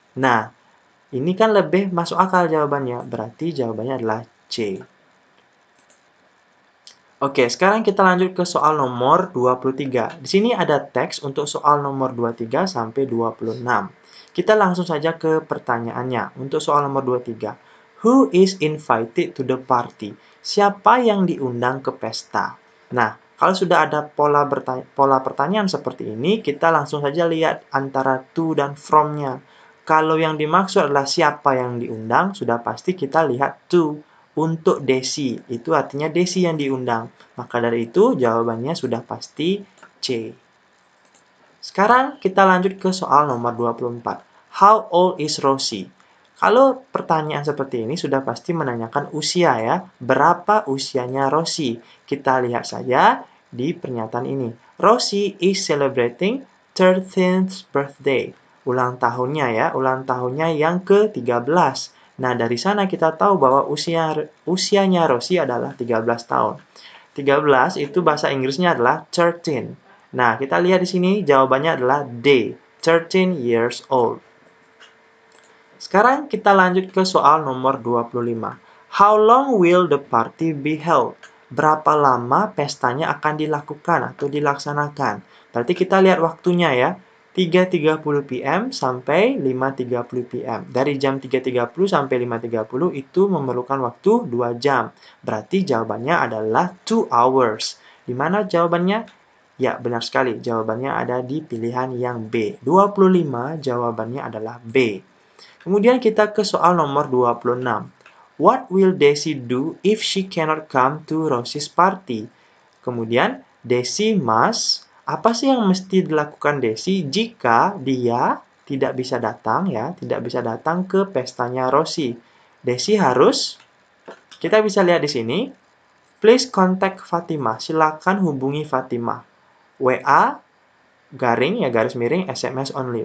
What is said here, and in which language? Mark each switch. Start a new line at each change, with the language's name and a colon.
Indonesian: Nah, ini kan lebih masuk akal jawabannya, berarti jawabannya adalah C. Oke, sekarang kita lanjut ke soal nomor 23. Di sini ada teks untuk soal nomor 23 sampai 26. Kita langsung saja ke pertanyaannya. Untuk soal nomor 23.
English: Who is invited to the party?
Indonesian: Siapa yang diundang ke pesta? Nah, kalau sudah ada pola pertanyaan seperti ini, kita langsung saja lihat antara to dan from-nya. Kalau yang dimaksud adalah siapa yang diundang, sudah pasti kita lihat to. Untuk Desi, itu artinya Desi yang diundang. Maka dari itu jawabannya sudah pasti C. Sekarang kita lanjut ke soal nomor 24.
English: How old is Rosie?
Indonesian: Kalau pertanyaan seperti ini sudah pasti menanyakan usia ya. Berapa usianya Rosie? Kita lihat saja di pernyataan ini.
English: Rosie is celebrating 13th birthday.
Indonesian: Ulang tahunnya ya, ulang tahunnya yang ke-13. Nah, dari sana kita tahu bahwa usianya Rosie adalah 13 tahun. 13 itu bahasa Inggrisnya adalah 13. Nah, kita lihat di sini jawabannya adalah D,
English: 13 years old.
Indonesian: Sekarang kita lanjut ke soal nomor 25.
English: How long will the party be held?
Indonesian: Berapa lama pestanya akan dilakukan atau dilaksanakan? Berarti kita lihat waktunya ya. 3.30 PM sampai 5.30 PM. Dari jam 3.30 sampai 5.30 itu memerlukan waktu 2 jam. Berarti jawabannya adalah 2 hours. Di mana jawabannya? Ya, benar sekali. Jawabannya ada di pilihan yang B. 25 jawabannya adalah B. Kemudian kita ke soal nomor 26.
English: What will Daisy do if she cannot come to Rosie's party?
Indonesian: Kemudian, Daisy must, apa sih yang mesti dilakukan Daisy jika dia tidak bisa datang ya, tidak bisa datang ke pestanya Rosie? Daisy harus, kita bisa lihat di sini,
English: Please contact Fatima.
Indonesian: Silakan hubungi Fatima. WA garing ya garis miring SMS only.